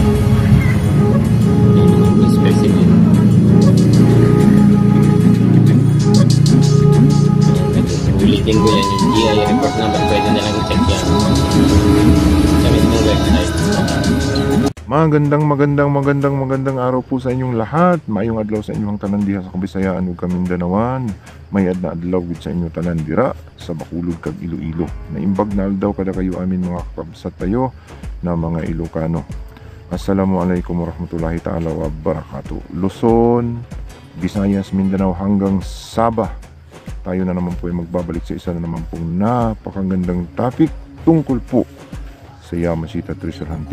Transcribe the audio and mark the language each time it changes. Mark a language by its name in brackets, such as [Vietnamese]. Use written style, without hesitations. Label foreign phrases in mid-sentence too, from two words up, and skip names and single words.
[Filipino] Yun yung specimen. Ulitin ko yan, yung GI report naman, pwede na lang i-check yan sa mismong website. Magandang araw po sa inyong lahat. [Cebuano] Maayong adlaw sa inyong tanan diha sa Kabisayaan ug Kamindanawan. [Hiligaynon] May adna adlaw gid sa inyo tanan dira sa Bacolod kag Iloilo. [Iloko] Naimbag na aldaw kada kayo amin mga kakabsat tayo na mga Ilocano. [Arabic] السلام عليكم ورحمة الله تعالى وبركاته. [Filipino] Luzon, Visayas, Mindanao hanggang Sabah. Tayo na naman po ay magbabalik sa isa na naman pong napakagandang topic tungkol po sa Yamashita [English] Treasure Hunting.